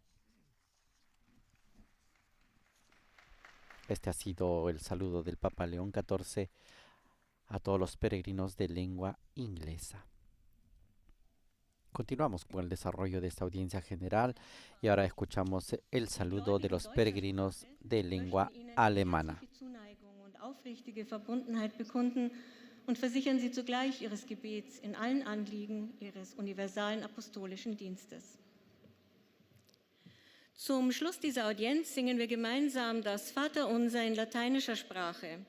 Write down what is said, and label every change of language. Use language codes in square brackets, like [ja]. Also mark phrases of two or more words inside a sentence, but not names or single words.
[es] Este ha sido el saludo del Papa León XIV a todos los peregrinos de lengua inglesa. Continuamos con el desarrollo de esta audiencia general y ahora escuchamos el saludo de los peregrinos de lengua alemana. [de] Aufrichtige Verbundenheit bekunden und versichern Sie zugleich Ihres Gebets in allen Anliegen Ihres universalen apostolischen Dienstes. Zum Schluss dieser Audienz singen wir gemeinsam das Vaterunser in lateinischer Sprache.